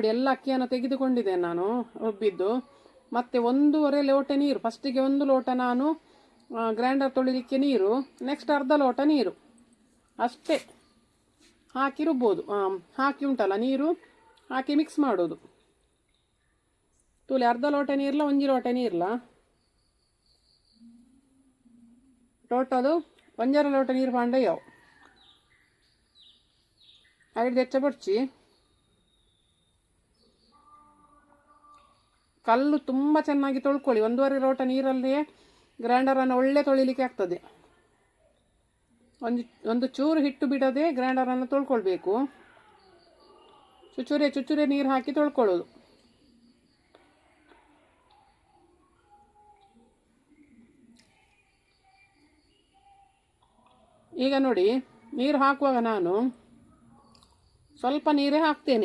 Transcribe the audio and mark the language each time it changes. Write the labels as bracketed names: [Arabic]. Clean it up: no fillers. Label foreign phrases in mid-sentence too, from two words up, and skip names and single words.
[Kannada] ಎಲ್ಲ ಅಕ್ಕಿಯನ್ನು ತೆಗೆದುಕೊಂಡಿದ್ದೇನೆ ನಾನು ರುಬ್ಬಿದ್ದು. ಮತ್ತು 1.5 ಲೋಟ ನೀರು. ಫಸ್ಟಿಗೆ 1 ಲೋಟ ನಾನು ಗ್ರೈಂಡರ್ ತೊಳಿಲಿಕ್ಕೆ ನೀರು, ನೆಕ್ಸ್ಟ್ ಅರ್ಧ ಲೋಟ ನೀರು ಅಷ್ಟೇ ಹಾಕಿ ರುಬ್ಬೋದು. ಹಾಕಿ ಉಂಟಲ್ಲ ನೀರು ಹಾಕಿ ಮಿಕ್ಸ್ ಮಾಡೋದು. [Tulu] ತೂಲೆ ಅರ್ಧ ಲೋಟ ನೀರ್ಲ 1 ಲೋಟ ನೀರ್ಲ ಟೋಟಲು 1.5 ಲೋಟ ನೀರು ಪಾಂಡ ಯಾವು ಐದು ಹೆಚ್ಚ ಪೊಡ್ಚಿ. [Kannada] ಕಲ್ಲು ತುಂಬ ಚೆನ್ನಾಗಿ ತೊಳ್ಕೊಳ್ಳಿ. 1.5 ಲೋಟ ನೀರಲ್ಲೇ ಗ್ರೈಂಡರನ್ನು ಒಳ್ಳೆ ತೊಳಿಲಿಕ್ಕೆ ಆಗ್ತದೆ. ಒಂದು ಚೂರು ಹಿಟ್ಟು ಬಿಡದೆ ಗ್ರೈಂಡರನ್ನು ತೊಳ್ಕೊಳ್ಬೇಕು. ಚುಚ್ಚುರೆ ನೀರು ಹಾಕಿ ತೊಳ್ಕೊಳ್ಳೋದು. ಈಗ ನೋಡಿ, ನೀರು ಹಾಕುವಾಗ ನಾನು ಸ್ವಲ್ಪ ನೀರೇ ಹಾಕ್ತೇನೆ.